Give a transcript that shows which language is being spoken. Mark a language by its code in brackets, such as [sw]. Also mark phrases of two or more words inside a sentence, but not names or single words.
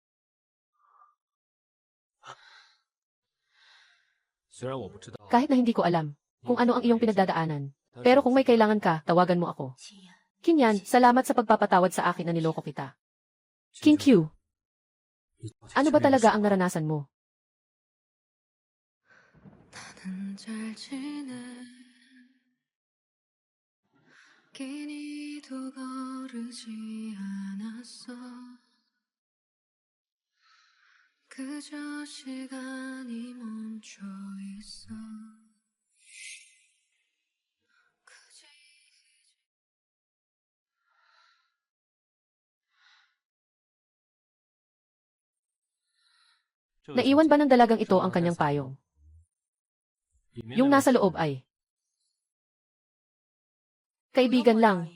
[tl] Kahit na hindi ko alam kung ano ang iyong pinagdadaanan. Pero kung may kailangan ka, tawagan mo ako. Qin, salamat sa pagpapatawad sa akin na niloko kita. King Q, ano ba talaga ang naranasan mo? [ko] 잘 지내 끼니도 거르지 않았어 그저 시간이 멈춰 있어 굳이 [tl] Naiwan ba ng dalagang ito ang kanyang payong? Yung nasa loob ay, kaibigan lang.